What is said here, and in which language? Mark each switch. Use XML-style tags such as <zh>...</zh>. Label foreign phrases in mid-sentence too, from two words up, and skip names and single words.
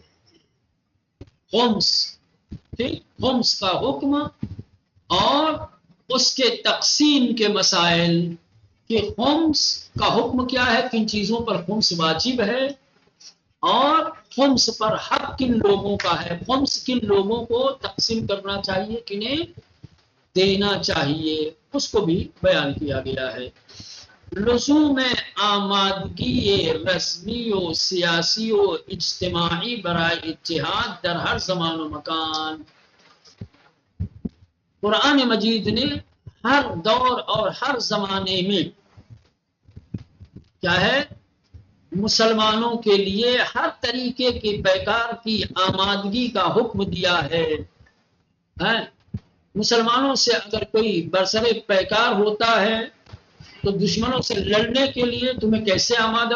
<ur>خمس، ٹھیک، خمس کا حکم اور اس کے تقسیم کے مسائل، کہ خمس کا حکم کیا ہے، کن چیزوں پر خمس واجب ہے، اور خمس پر حق کن لوگوں کا ہے، خمس کن لوگوں کو تقسیم کرنا چاہیے، کنہیں دینا چاہیے، اس کو بھی بیان کیا گیا ہے۔</ur> <fa>لزوم آمادگی رسمی و سیاسی و اجتماعی برائے اتحاد در ہر زمان و مکان۔</fa> <ur>قرآن مجید نے ہر دور اور ہر زمانے میں کیا ہے، مسلمانوں کے لیے ہر طریقے کے پیکار کی آمادگی کا حکم دیا ہے۔ مسلمانوں سے اگر کوئی برسر پیکار ہوتا ہے تو دشمنوں سے لڑنے کے لیے تمہیں کیسے آمادہ</ur>